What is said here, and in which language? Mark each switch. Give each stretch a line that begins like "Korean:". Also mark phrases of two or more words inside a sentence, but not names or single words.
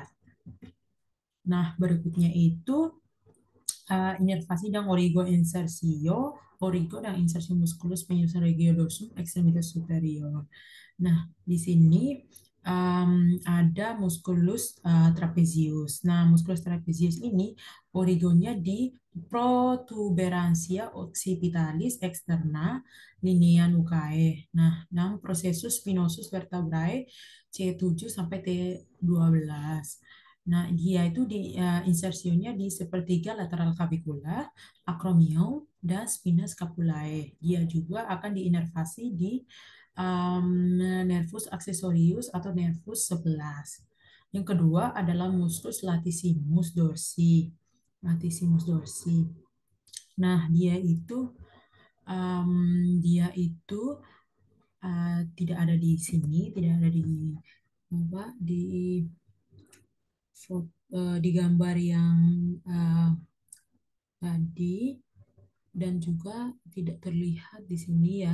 Indonesian: Nah, berikutnya itu inervasi dan oligoinsersio, origo dan insersi musculus penyusun regiodorsum extremitas superior. Nah, di sini ada musculus trapezius. Nah, musculus trapezius ini origonya di protuberansia occipitalis externa linea nucae. Nah, dan processus spinosus vertebrae C7 sampai T12. Nah, dia itu insersionya di sepertiga lateral cavicula, acromion, dan spina scapulae. Dia juga akan diinervasi di nervus accessorius atau nervus 11. Yang kedua adalah muskus latissimus dorsi. Latissimus dorsi. Nah, dia itu tidak ada di sini, tidak ada di apa di gambar yang uh, tadi, dan juga tidak terlihat di sini ya.